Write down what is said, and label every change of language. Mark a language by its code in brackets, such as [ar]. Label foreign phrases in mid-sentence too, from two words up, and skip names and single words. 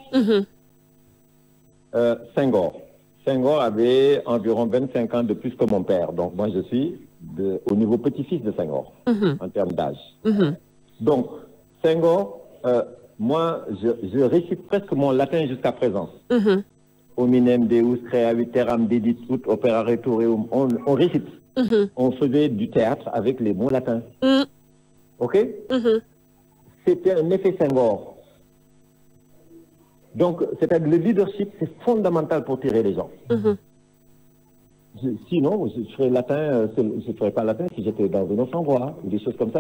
[fr] Senghor. Senghor avait environ 25 ans de plus que mon père. Donc moi, je suis au niveau petit-fils de Senghor, en termes d'âge. Donc, Senghor, moi, je récite presque mon latin jusqu'à présent. [la] Hominem Deus crea viteram dedit ut opera retoreum. [fr] On récite. On faisait du théâtre avec les mots latins. OK? C'était un effet Senghor. Donc, c'est-à-dire le leadership, c'est fondamental pour tirer les gens. Sinon, je ferais latin, je ne ferais pas latin si j'étais dans un autre endroit, ou des choses comme ça.